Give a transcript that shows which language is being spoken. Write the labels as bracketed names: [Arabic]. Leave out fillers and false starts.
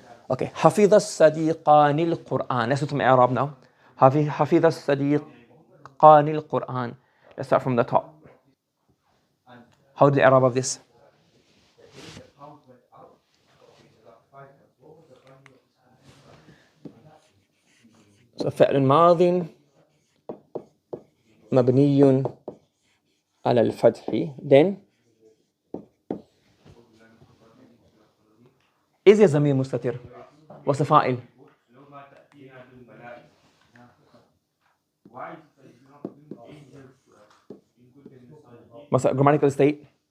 [Arabic] Okay, حفظ الصديقان القرآن. [English] Let's do some إعراب now. [Arabic] حفظ الصديقان القرآن. [English] Let's start from the top. How do the إعراب of this? [Arabic] So فعل ماض مبني على الفتح. [English] Then is a ضمير مستتر. What's the فاعل? What's the grammatical state?